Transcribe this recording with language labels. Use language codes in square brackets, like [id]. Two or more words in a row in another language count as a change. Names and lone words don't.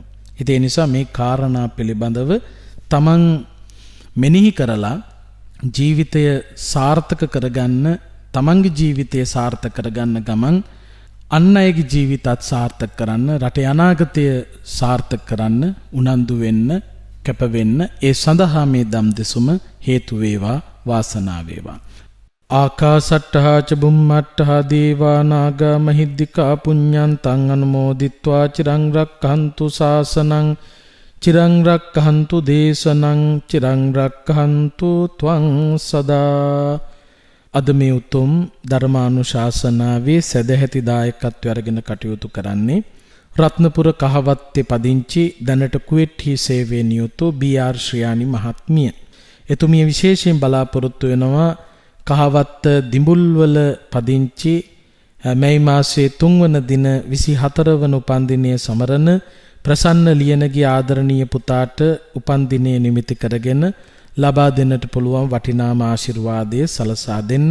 [si] ඉතින් ඒ නිසා මේ කාරණා පිළිබඳව තමන් මෙනෙහි කරලා ජීවිතය සාර්ථක කරගන්න, තමන්ගේ ජීවිතය සාර්ථක කරගන්න ගමන් අන් අයගේ ජීවිතත් සාර්ථක කරන්න, රටේ අනාගතය සාර්ථක කරන්න උනන්දු වෙන්න, කැප වෙන්න, ඒ සඳහා මේ දම් දෙසුම හේතු වේවා, වාසනාව වේවා. [pi] ආකාසට්ඨා ච බුම්මට්ඨා දේවා නාග මහිද්దికා පුඤ්ඤන්තං අනුමෝදිත්වා චිරං රක්ඛන්තු ශාසනං චිරං රක්ඛන්තු දේශනං චිරං රක්ඛන්තු ත්වං සදා. [si] අද මේ උතුම් ධර්මානුශාසනාවේ සදැහැති දායකත්වය අරගෙන කටයුතු කරන්නේ රත්නපුර කහවත්තේ පදිංචි දැනට කුවේට්හි සේවයේ නියුතු බී.ආර්. ශ්‍රියානි මහත්මිය. එතුමිය විශේෂයෙන් බලාපොරොත්තු වෙනවා කහවත්ත දිඹුල්වල පදිංචි මැයි මාසයේ 3 වන දින 24 වන උපන්දිනය සමරන ප්‍රසන්න ලියනගේ ආදරණීය පුතාට උපන්දිනය නිමිති කරගෙන ලබා දෙන්නට පුළුවන් වටිනාම ආශිර්වාදය සලසා දෙන්න.